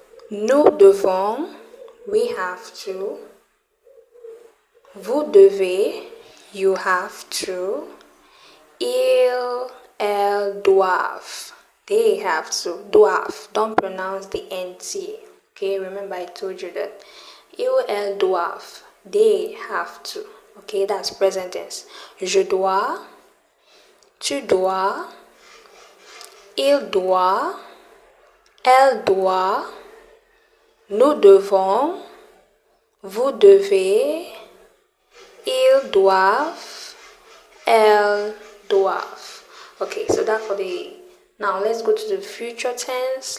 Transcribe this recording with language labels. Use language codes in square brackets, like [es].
[fr] Nous devons, [en] we have to. [fr] Vous devez, [en] you have to. [fr] Elles doivent, [en] they have to. Doivent, don't pronounce the NT. Okay, remember I told you that. [fr] Elles doivent, [en] they have to. Okay, that's present tense. [fr] Je dois, tu dois, il doit, elle doit, nous devons, vous devez, ils doivent, elles doivent. [en] Okay, so that for the... Now let's go to the future tense.